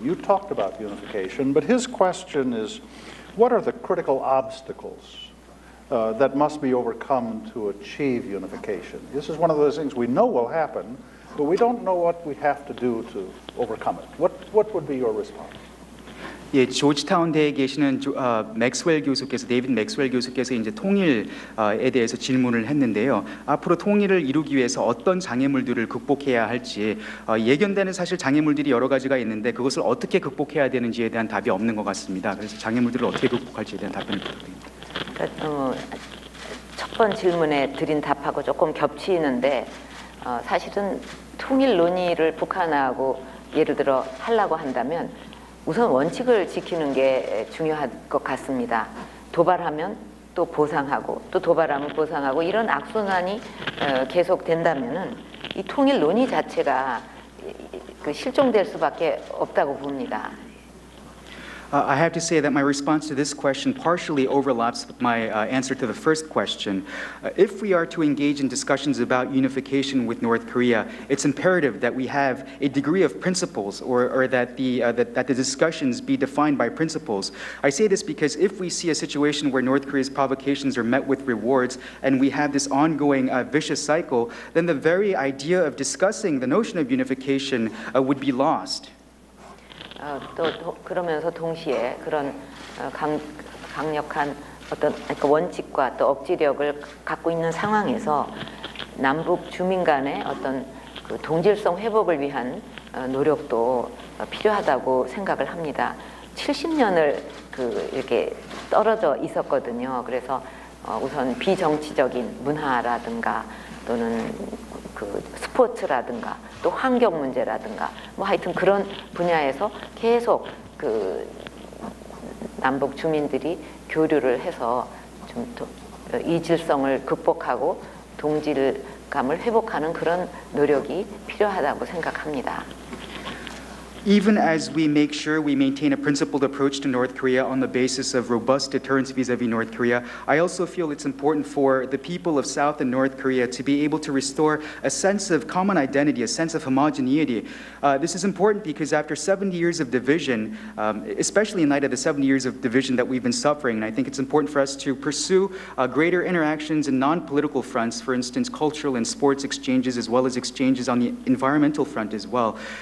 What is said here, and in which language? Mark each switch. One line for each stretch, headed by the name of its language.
English: You talked about unification, but his question is, what are the critical obstacles that must be overcome to achieve unification? This is one of those things we know will happen, but we don't know what we have to do to overcome it. What would be your response?
Korean: 예, 조지타운 대에 계시는 맥스웰 교수께서, 데이빗 맥스웰 교수께서 이제 통일에 대해서 질문을 했는데요. 앞으로 통일을 이루기 위해서 어떤 장애물들을 극복해야 할지, 예견되는 사실 장애물들이 여러 가지가 있는데 그것을 어떻게 극복해야 되는지에 대한 답이 없는 것 같습니다. 그래서 장애물들을 어떻게 극복할지에 대한 답변을 부탁드립니다. 첫 번 질문에 드린 답하고 조금 겹치는데 사실은 통일 논의를 북한하고 예를 들어 하려고 한다면 우선 원칙을 지키는 게 중요할 것 같습니다. 도발하면 또 보상하고 또 도발하면 보상하고 이런 악순환이 계속된다면은 이 통일 논의 자체가 실종될 수밖에 없다고 봅니다.
English: I have to say that my response to this question partially overlaps with my answer to the first question. If we are to engage in discussions about unification with North Korea, it's imperative that we have a degree of principles, or that the discussions be defined by principles. I say this because if we see a situation where North Korea's provocations are met with rewards and we have this ongoing vicious cycle, then the very idea of discussing the notion of unification would be lost.
Korean: 또 그러면서 동시에 그런 강력한 어떤 원칙과 또 억지력을 갖고 있는 상황에서 남북 주민 간의 어떤 그 동질성 회복을 위한 노력도 필요하다고 생각을 합니다. 70년을 이렇게 떨어져 있었거든요. 그래서 우선 비정치적인 문화라든가 또는 그 스포츠라든가 또 환경 문제라든가 뭐 하여튼 그런 분야에서 계속 그 남북 주민들이 교류를 해서 좀 이질성을 극복하고 동질감을 회복하는 그런 노력이 필요하다고 생각합니다.
English: Even as we make sure we maintain a principled approach to North Korea on the basis of robust deterrence vis-a-vis North Korea, I also feel it's important for the people of South and North Korea to be able to restore a sense of common identity, a sense of homogeneity. This is important because after 70 years of division, especially in light of the 70 years of division that we've been suffering, I think it's important for us to pursue greater interactions in non-political fronts, for instance, cultural and sports exchanges, as well as exchanges on the environmental front as well.